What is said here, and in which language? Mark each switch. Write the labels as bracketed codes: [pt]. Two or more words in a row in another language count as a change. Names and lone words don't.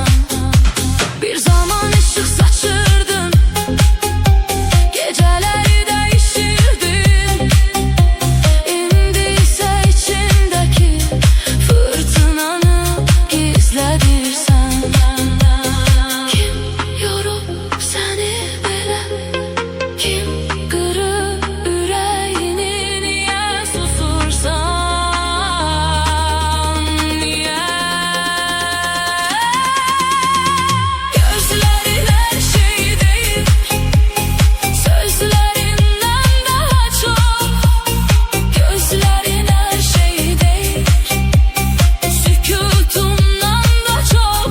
[tr] Bir zaman ışık saçırdın, geceleri değiştirdin. [az] İndi ise içindeki fırtınanı gizledirsen. Kim yorub seni belə, kim qırıb ürəyini, niyə susursan, niyə? [tr] Gözlerin her şey değil, sözlerinden daha çok. Gözlerin her şey değil, sükutundan da çok.